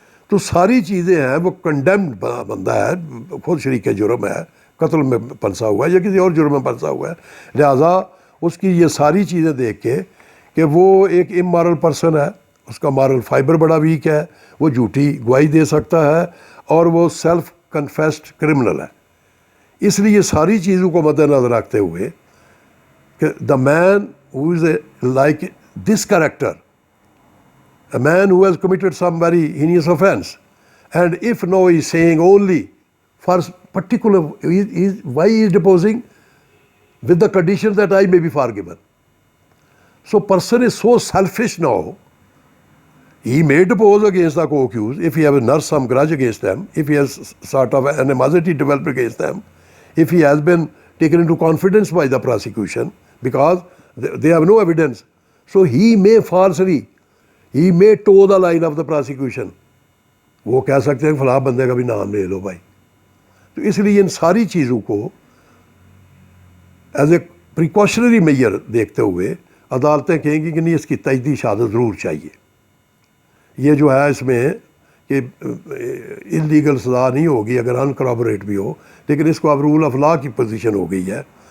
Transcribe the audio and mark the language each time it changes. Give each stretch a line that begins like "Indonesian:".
Urdu: تو ساری چیزیں ہیں, وہ کنڈیمڈ بندہ ہے, خود شریک جرم ہے, قتل میں پھنسا ہوا ہے یا کسی اور جرم میں پھنسا ہوا ہے. لہٰذا اس کی یہ ساری چیزیں دیکھ کے کہ وہ ایک امورل پرسن ہے, اس کا مارل فائبر بڑا ویک ہے, وہ جھوٹی گواہی دے سکتا ہے اور وہ سیلف کنفیسڈ کرمنل ہے. اس لیے ساری چیزوں کو مد نظر رکھتے ہوئے کہ
English: The man who is like this character, a man who has committed some very heinous offense, and if now he is saying only for particular, why he is deposing? With the condition that I may be forgiven. So person is so selfish now, he may depose against the co-accused if he has nursed some grudge against them, if he has sort of animosity developed against them, if he has been taken into confidence by the prosecution, because they have no evidence. So he may falsely, he may toe the line of the prosecution.
Urdu: وہ کہہ سکتے ہیں فلاں بندے کا بھی نام لے لو بھائی. تو اس لیے ان ساری چیزوں کو ایز اے پریکاشنری میئر دیکھتے ہوئے عدالتیں کہیں گی کہ نہیں, اس کی تجدید شہادت ضرور چاہیے. یہ جو ہے اس میں کہ انلیگل سزا نہیں ہوگی اگر ان کرابوریٹ بھی ہو, لیکن اس کو اب رول آف لا کی پوزیشن ہو گئی ہے.